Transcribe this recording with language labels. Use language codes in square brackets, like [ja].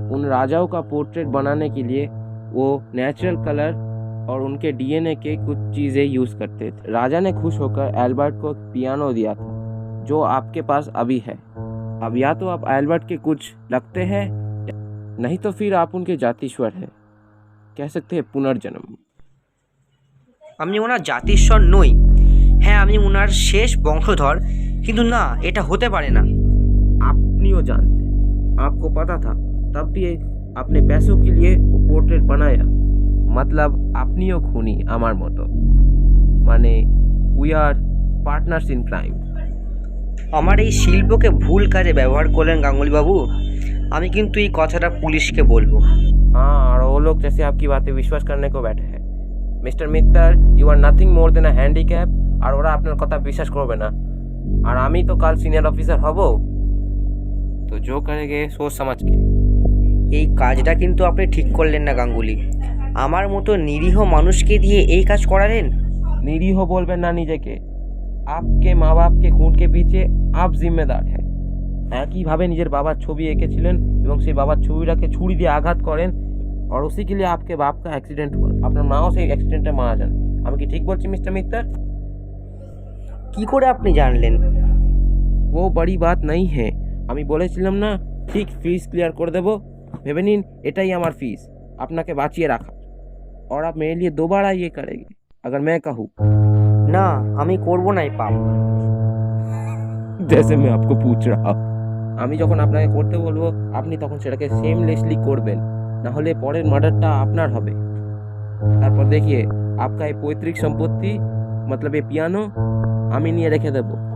[hi] उन राजाओं का पोर्ट्रेट बनाने के लिए वो नेचुरल कलर और उनके डीएनए के कुछ चीज़ें यूज़ करते थे। राजा ने खुश होकर एल्बर्ट को एक पियानो दिया था, जो आपके पास अभी है। अब या तो आप एल्बर्ट के कुछ लगते हैं, नहीं तो फिर आप उनके जातीश्वर हैं, कह सकते हैं पुनर्जन्म। [bn] আমি ওনার জাতিস্বর নই। হ্যাঁ, আমি ওনার শেষ বংশধর, কিন্তু না, এটা হতে পারে না। আপনিও [hi] जानते, आपको पता था, तब भी अपने पैसों के लिए वो पोर्ट्रेट बनाया। [bn] मतलब আপনিও খুনি আমার মতো। মানে [en] We are partners in crime. [bn] আমার এই শিল্পকে ভুল কাজে ব্যবহার করলেন গাঙ্গুলিবাবু। আমি কিন্তু এই কথাটা পুলিশকে বলবো। हाँ, और वो लोग जैसे आपकी बातें विश्वास करने को बैठे हैं। [en] Mister Mittar, you are nothing more than a handicap. [bn] আর ওরা আপনার কথা বিশ্বাস করবে না। আর আমি তো কাল সিনিয়র অফিসার হব, তো [hi] जो करेंगे सोच समझ के। [bn] এই কাজটা কিন্তু আপনি ঠিক করলেন না গাঙ্গুলি। আমার মতো নিরীহ মানুষকে দিয়ে এই কাজ করালেন। নিরীহ বলবেন না নিজেকে। [hi] আপকে মা বাপকে খুন के पीछे आप जिम्मेदार हैं। [bn] একইভাবে নিজের বাবার ছবি এঁকেছিলেন এবং সেই বাবার ছবিটাকে ছুরি দিয়ে আঘাত করেন, [hi] और उसी के लिए आपके बाप का एक्सीडेंट हुआ। [bn] আপনার মাও সেই অ্যাক্সিডেন্টে মারা যান। আমি কি ঠিক বলছি মিস্টার মিত্তর? কি করে আপনি জানলেন? [hi] वो बड़ी बात नहीं है। [bn] আমি বলেছিলাম না, ঠিক ফিস ক্লিয়ার করে দেব। ভেবে নিন এটাই আমার ফিস আপনাকে বাঁচিয়ে রাখা। [hi] और आप मेरे लिए दोबारा ये करेंगे अगर मैं कहूँ? [bn] না, আমি করব না এই পাপ। [hi] जैसे मैं आपको पूछ रहा, [bn] আমি যখন আপনাকে করতে বলবো আপনি তখন সেটাকে সেমলেসলি করবেন, না হলে পরের মার্ডারটা আপনার হবে। তারপর দেখিয়ে आपका এই পৈতৃক সম্পত্তি मतलब এই পিয়ানো আমি নিয়ে রেখে দেব।